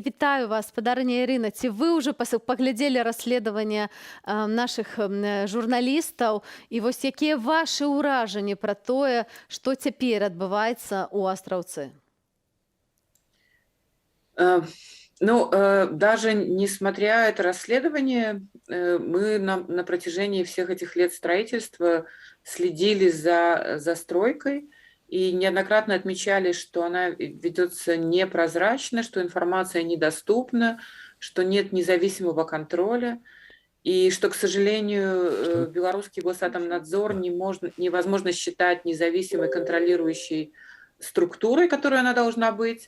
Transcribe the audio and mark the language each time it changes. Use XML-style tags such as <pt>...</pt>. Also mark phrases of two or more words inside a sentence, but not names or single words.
<be>Вітаю вас, спадарыня Ірына. Ці вы ўжо паглядзелі расследаванне нашых журналістаў? І вось якія вашы ўражанні пра тое, што цяпер адбываецца ў Астраўцы? Ну,</be> <ru>даже несмотря это расследование, мы на протяжении всех этих лет строительства следили за застройкой и неоднократно отмечали, что она ведется непрозрачно, что информация недоступна, что нет независимого контроля, и что, к сожалению, белорусский Госатомнадзор невозможно считать независимой контролирующей структурой, которой она должна быть.</ru>